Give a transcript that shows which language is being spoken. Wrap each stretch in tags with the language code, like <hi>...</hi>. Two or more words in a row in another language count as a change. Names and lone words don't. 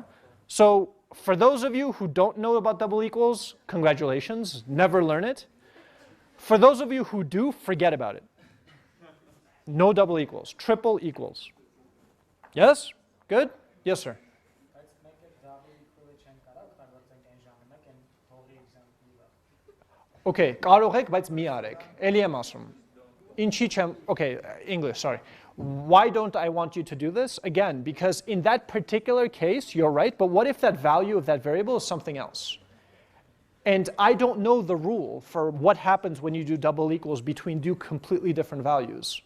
<en>So for those of you who don't know about double equals, congratulations, never learn it. For those of you who do, forget about it. No double equals, triple equals. Yes? Good? Yes, sir. Let's make it double equally</en> <hy>չեն կարող օգտագործենք այն ժամանակ այն թողի example-ը։ Okay, կարող եք, բայց մի արեք։ Էլի եմ ասում։ Ինչի չեմ,</hy> <en>okay, English, sorry. Why don't I want you to do this? Again, because in that particular case, you're right, but what if that value of that variable is something else? And I don't know the rule for what happens when you do double equals between two completely different values.</en>